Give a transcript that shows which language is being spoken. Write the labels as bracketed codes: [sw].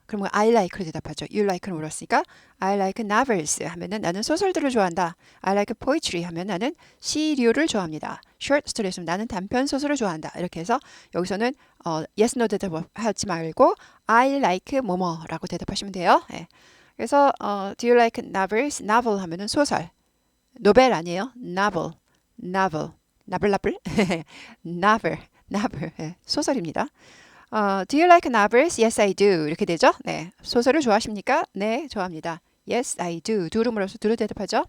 [ko] 그러면 I like로 대답하죠. You like를 물었으니까 [en] I like novels [ko] 하면은 나는 소설들을 좋아한다. [en] I like poetry [ko] 하면 나는 시류를 좋아합니다. short story였으면 나는 단편 소설을 좋아한다. 이렇게 해서 여기서는 yes, no 대답하지 말고 I like 뭐뭐라고 대답하시면 돼요. 예. 그래서 [en] do you like novels? [ko] novel 하면은 소설. 노벨 아니에요. [en] novel. 나블나블 novel. [ko] 예, 소설입니다. [en] do you like novels? Yes, I do. [ko] 이렇게 되죠. 네, 소설을 좋아하십니까? 네, 좋아합니다. [en] Yes, I do. [ko] do로 물어서 do로 대답하죠.